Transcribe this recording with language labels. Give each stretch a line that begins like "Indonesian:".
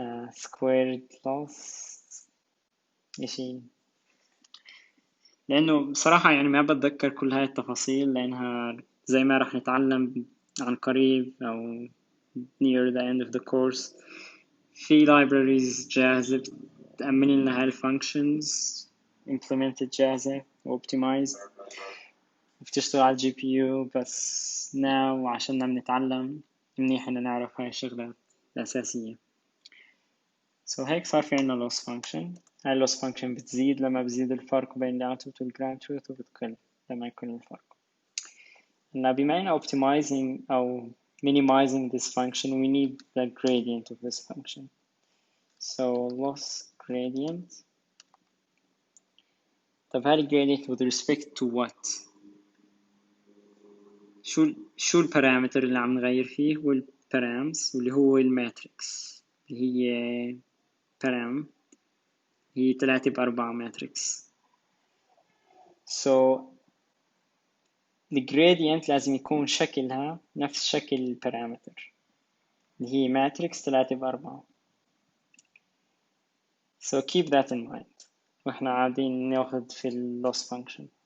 Arabic: squared loss إشي، لأنه بصراحة يعني ما بتذكر كل هاي التفاصيل لأنها زي ما راح نتعلم عن قريب أو
English: near the end of the course
Arabic: في libraries جاهزة بتأمن لنا هاي functions implemented جاهزة و optimized بتشتغل على الجي بي يو. بس now عشان بنتعلم منيح إن نعرف هاي الشغلات الأساسية. هيك صار في عنا loss function. هاي loss function بتزيد لما بزيد الفرق بين ال output وال ground truth، وبتقل لما يكون الفرق. بما إننا
English: optimizing أو minimizing this function we need the gradient of this function. Loss gradient.
Arabic: طب هاي gradient with respect to what؟ شو البارامتر اللي عم نغير فيه؟ هو البارامز واللي هو الماتريكس اللي هي بارام، هي 3 ب4 ماتريكس. the gradient لازم يكون شكلها نفس شكل البارامتر اللي هي ماتريكس 3 ب4.
English: keep that in mind
Arabic: واحنا قاعدين ناخد في
English: loss function.